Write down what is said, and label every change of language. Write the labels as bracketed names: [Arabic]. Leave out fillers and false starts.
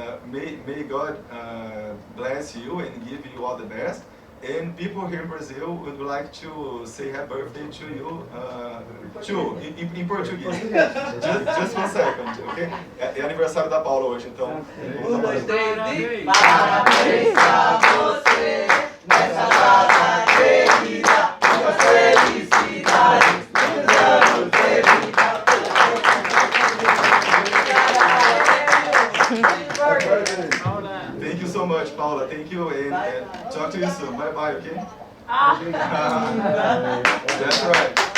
[English] May God bless you and give you all the best. And people here in Brazil would like to say happy birthday to you, too, in Portuguese. Just 1 second, ok? [Portuguese] É aniversário da Paula hoje, então. 1, 2, 3 parabéns pra você nessa data querida, muitas felicidades, muitos anos de vida. [English] Thank you so much, Paula. Thank you, and talk to you soon. Bye bye, okay? That's right.